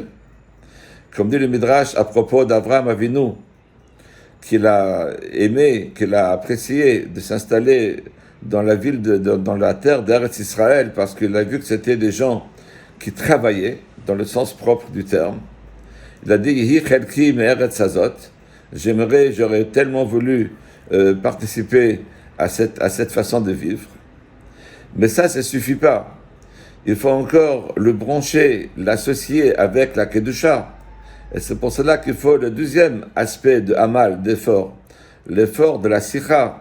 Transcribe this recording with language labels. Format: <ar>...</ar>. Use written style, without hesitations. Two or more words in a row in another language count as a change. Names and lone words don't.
<fr>Comme dit le Midrash à propos d'Avraham Avinu, qu'il a aimé, qu'il a apprécié de s'installer dans la ville, dans la terre d'Eretz Israël, parce qu'il a vu que c'était des gens qui travaillaient, dans le sens propre du terme. Il a dit,</fr> <he>יהי חלקי מארץ הזאת,</he> <fr>j'aurais tellement voulu participer à cette façon de vivre. Mais ça ne suffit pas. Il faut encore le brancher, l'associer avec la Kedusha. Et c'est pour cela qu'il faut le deuxième aspect de Amal, d'effort, l'effort de la Sikha.</fr>